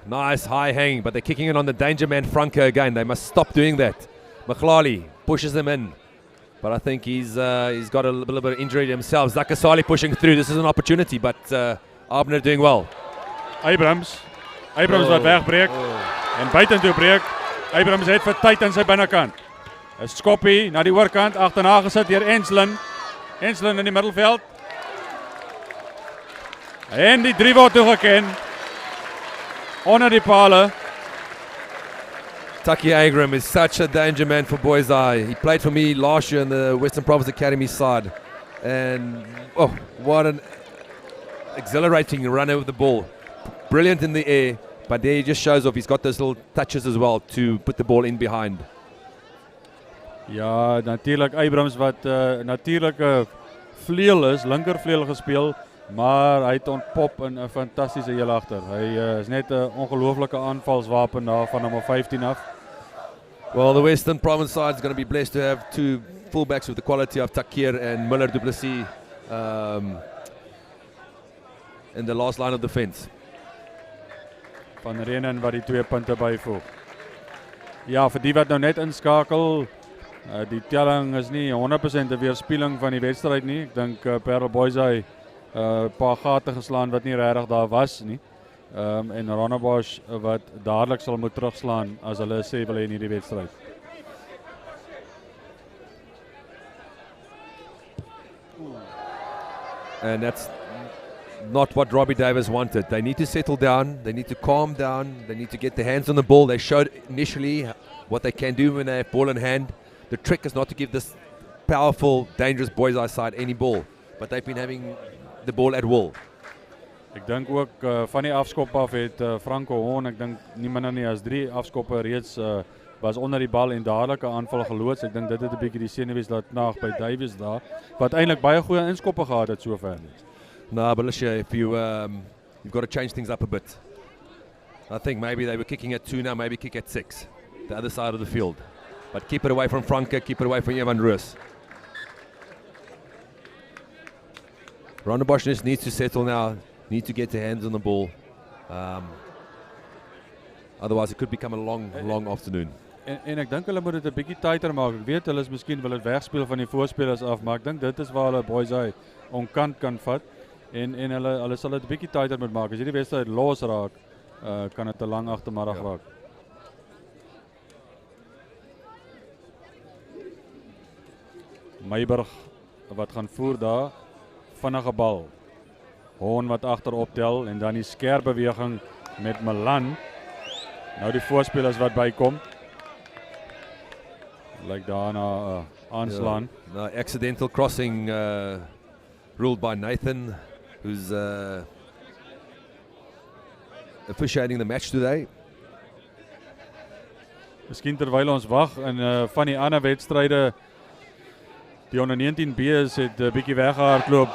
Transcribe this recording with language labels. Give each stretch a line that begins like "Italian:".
English: Nice high hang, but they're kicking it on the danger man Franke again. They must stop doing that. McLarley pushes them in. But I think he's got a little bit of injury to himself. Zakasali pushing through. This is an opportunity, but Abner doing well.
Afrikaans: Abrams wat wegbreek en buitentoe breek. Abrams het vir tyd in sy binnekant. 'n Skoppie na die oorkant, agterna gesit deur Enslin. Enslin in die middelveld. En die 3 word toegeken. Onder die pale.
English: Taki Agram is such a danger man for Boys Eye. He played for me last year in the Western Province Academy side. And what an exhilarating run over the ball. Brilliant in the air, but there he just shows off. He's got those little touches as well to put the ball in behind.
Afrikaans: Ja, natuurlijk Abrams wat natuurlijke vleuel is, linkervleuel gespeel, maar hy het ontpop in 'n fantastiese heel agter. Hy is net 'n ongelooflike aanvalswapen daar van nummer 15 af.
English: Well, the Western Province side is going to be blessed to have 2 fullbacks with the quality of Takir and Miller Du Plessis in the last line of defense.
Afrikaans: Van Renen wat die 2 punte byvoeg. Ja, vir die wat nou net inskakel, die telling is nie 100% 'n weerspieëling van die wedstryd nie. Ek dink Paarl Boys hy 'n paar gate geslaan wat nie regtig daar was nie. En Rondebosch wat dadelik sal moet terugslaan as hulle sê wil hê in hierdie wedstryd.
English: And that's not what Robbie Davis wanted. They need to settle down, they need to calm down, they need to get their hands on the ball. They showed initially what they can do when they have ball in hand. The trick is not to give this powerful, dangerous Boys Eye side any ball, but they've been having the ball at will.
Afrikaans: Ek dink ook van die afskop af het Franco Horn, ek dink nie minder nie as 3 afskoppe reeds was onder die bal en dadelik 'n aanval geloods. Ek dink dit het 'n bietjie die senuwees laat knaag by Davies daar, wat eintlik baie goeie inskoppe gehad het sover.
English: No, but Alicia, if you've got to change things up a bit. I think maybe they were kicking at 2 now, maybe kick at 6, the other side of the field. But keep it away from Franke, keep it away from Evan Roos. Rondebosch just needs to settle now, need to get their hands on the ball. Otherwise it could become a long afternoon.
Afrikaans: En ek dink hulle moet dit 'n bietjie tighter maak. Ek weet hulle is miskien wil dit wegspeel van die voorspelers af, maar ek dink dit is waar hulle Boys Eye onkant kan vat. En hulle sal dit 'n bietjie tighter moet maak. As hierdie wedstryd los raak, kan dit 'n lang agtermiddag raak. Meiburg wat gaan voer daar, vinnige bal. Hoorn wat agter optel en dan die skerp beweging met Milan. Nou die voorspelers wat bykom. Lyk daarna aanslaan.
English: No, accidental crossing ruled by Nathan, who's officiating the match today.
Afrikaans: Miskien terwyl ons wag en van die ander wedstryde, die onder 19B's het 'n bietjie weggehardloop.